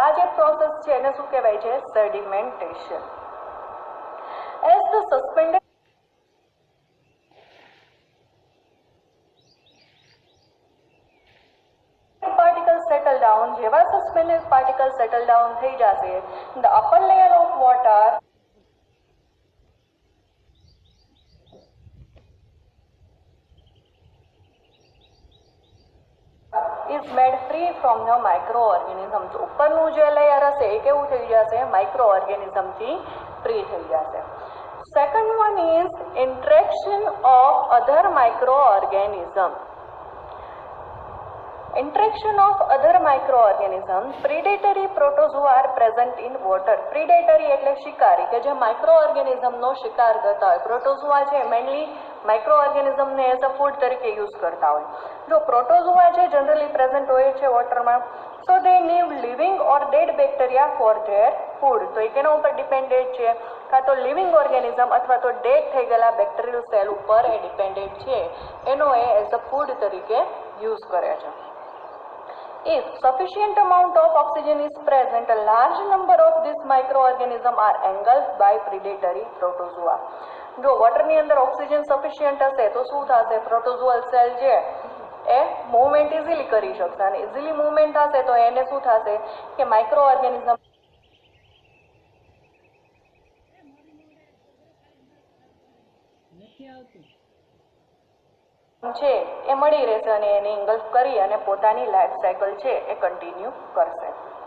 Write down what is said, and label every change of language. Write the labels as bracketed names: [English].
[Gujarati] આ જે પ્રોસેસ છે એને શું કહેવાય છે? સેડિમેન્ટેશન. [English] as the suspended particle settle down, [Gujarati] જેવા સસ્પેન્ડેડ પાર્ટિકલ સેટલ ડાઉન થઈ જશે, [English] The upper layer of water is made free from the microorganisms. [Gujarati] ઉપરનું જે લેયર હશે એ કેવું થઈ જશે? માઇક્રોઓર્ગેનિઝમથી ફ્રી થઈ જશે. [English] Second one is interaction of other microorganism. Interaction of other microorganisms. Predatory protozoa are present in water. [Gujarati] Predatory એટલે શિકારી કે જે માઇક્રોઓર્ગેનિઝમનો શિકાર કરતા હોય. પ્રોટોઝોઆ છે મેનલી માઇક્રોઓર્ગેનિઝમને એઝ અ ફૂડ તરીકે યુઝ કરતા હોય. જો પ્રોટોઝોઆ છે જનરલી પ્રેઝન્ટ હોય છે વોટરમાં, [English] So they need living or dead bacteria for their food. [Gujarati] તો એ કેના ઉપર ડિપેન્ડેડ છે? કાં તો લિવિંગ ઓર્ગેનિઝમ અથવા તો ડેડ થઈ ગયેલા બેક્ટેરિયલ સેલ ઉપર એ ડિપેન્ડેડ છે. એનો એ એઝ અ ફૂડ તરીકે યુઝ કરે છે. [English] If sufficient amount of oxygen is present, a large number of these microorganisms are engulfed by predatory protozoa. [Gujarati] જો વોટરની અંદર ઓક્સિજન સફિશિયન્ટ હશે તો શું થશે? પ્રોટોઝોઅલ સેલ છે એ મૂવમેન્ટ ઇઝીલી કરી શકશે અને ઇઝીલી મૂવમેન્ટ થશે તો એને શું થશે કે માઇક્રોઓર્ગેનિઝમ છે એ મળી રહેશે અને એને ઇંગલ્ફ કરી અને પોતાની લાઈફ સાયકલ છે એ કન્ટિન્યુ કરશે.